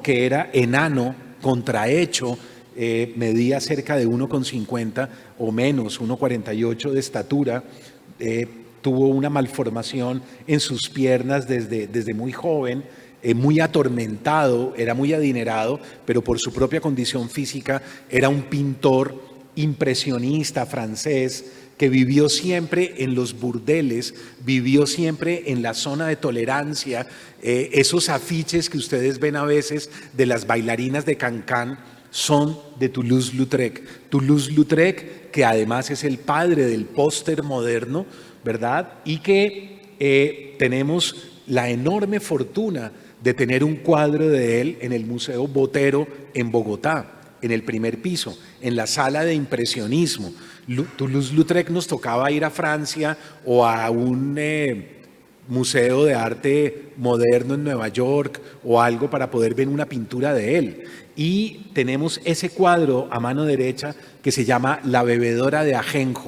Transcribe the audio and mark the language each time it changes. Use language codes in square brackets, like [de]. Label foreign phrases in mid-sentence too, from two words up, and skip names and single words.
[es] Que era enano, contrahecho, medía cerca de 1,50 o menos, 1,48 de estatura, tuvo una malformación en sus piernas desde muy joven, muy atormentado, era muy adinerado, pero por su propia condición física era un pintor impresionista francés que vivió siempre en los burdeles, vivió siempre en la zona de tolerancia. Esos afiches que ustedes ven a veces de las bailarinas de Cancán son de Toulouse-Lautrec. Toulouse-Lautrec, que además es el padre del póster moderno, ¿verdad? Y que tenemos la enorme fortuna de tener un cuadro de él en el Museo Botero en Bogotá, en el primer piso, en la sala de impresionismo. Toulouse-Lautrec nos tocaba ir a Francia o a un museo de arte moderno en Nueva York o algo para poder ver una pintura de él. Y tenemos ese cuadro a mano derecha que se llama La bebedora de ajenjo.